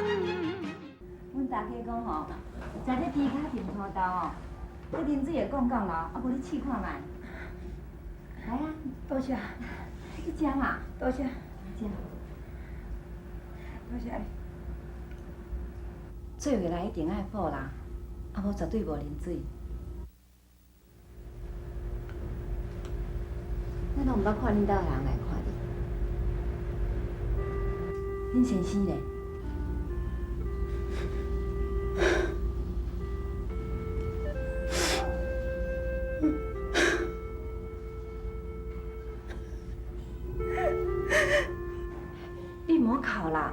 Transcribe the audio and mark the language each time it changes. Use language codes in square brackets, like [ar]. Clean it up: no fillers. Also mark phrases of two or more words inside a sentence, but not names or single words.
[nan] 阮大家讲吼，食这猪脚甜土豆哦，这啉水会降降流，啊无你试看卖。来啊，多谢，去食嘛。多谢，食。多谢你。做回来一定爱补啦，啊无绝对无啉水。咱拢毋捌看恁兜人来看你，恁先生咧？你莫哭啦！